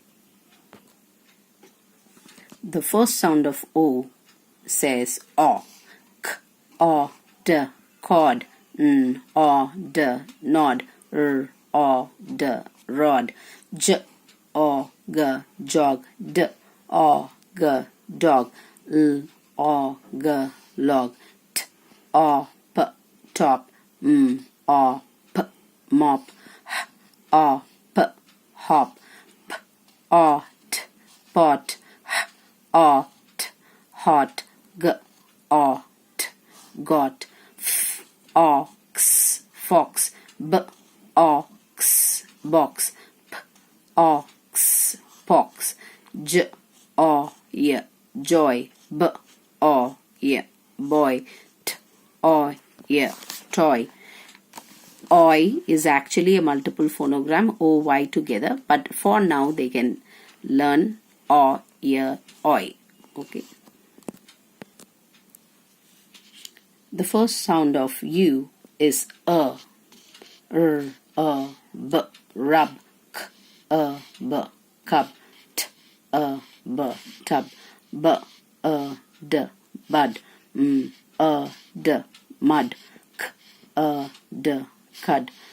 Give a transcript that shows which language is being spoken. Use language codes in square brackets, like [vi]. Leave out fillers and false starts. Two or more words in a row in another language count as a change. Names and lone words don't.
[en] The first sound of O says O, K, O, D, cord, O, D, nod, R, O, D, rod, J, O, G, jog, D, O, G, dog, L, O, G, log, T, O, P, top, O, P, mop, H, O, P, hop, P, O, T, pot, H, O, T, hot, G, O, T, got, F, ox, fox, B, ox, box, P, ox, pox, J, O, Y, joy, B, O, Y, boy, T, O, Y, toy. Oi is actually a multiple phonogram, O-Y together, but for now they can learn O, Y, oi. Okay. The first sound of U is R, B, rub, K, B, cub, T, B, tub, B, D, bud, D, mud, K, D, cud,